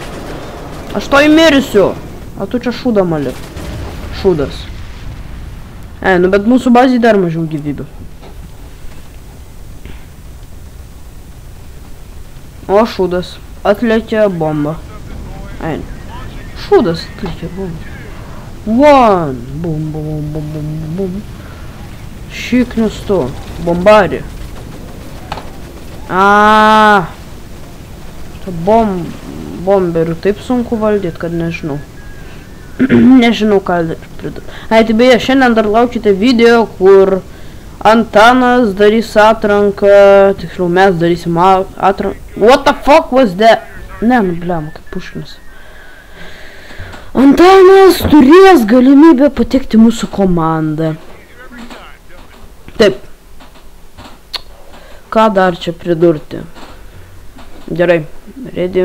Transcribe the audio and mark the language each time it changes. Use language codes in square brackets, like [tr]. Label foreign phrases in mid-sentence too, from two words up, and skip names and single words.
[lt] Aš to įmirsiu. A tu čia šūdą mali. Šūdas. Nu bet mūsų bazėje dar mažiau gyvybių. O šūdas atlėkė bombą. Šūdas atlėkė bombą. One. Bum, bum, bum, bum, bum. Šiknius tu. Bombarį. Bomberių taip sunku valdyti, kad nežinau. Nežinau, ką pridurti. Tai beje, šiandien dar laukite video, kur Antanas darys atranką, tiksliau mes darysim atranką. [en] What the fuck was that? [lt] Ne, blem, kaip Puškinas. Antanas turės galimybę patekti mūsų komandą. Taip. Ką dar čia pridurti? Gerai, ready.